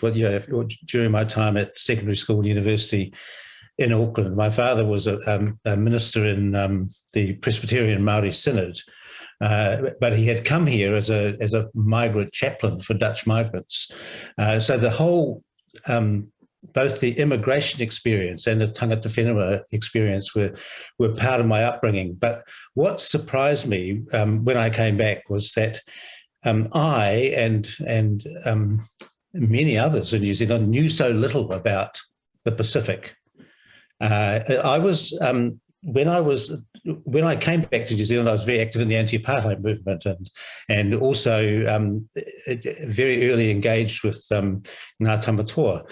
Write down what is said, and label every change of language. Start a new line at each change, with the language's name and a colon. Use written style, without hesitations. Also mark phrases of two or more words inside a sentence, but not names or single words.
English: During my time at secondary school and university in Auckland, my father was a minister in the Presbyterian Māori Synod. But he had come here as a migrant chaplain for Dutch migrants. So the whole, both the immigration experience and the
Māori: tangata whenua
English: experience were part of my upbringing. But what surprised me when I came back was that I and many others in New Zealand knew so little about the Pacific. I was when I came back to New Zealand, I was very active in the anti-apartheid movement and also very early engaged with Ngā Tamatoa.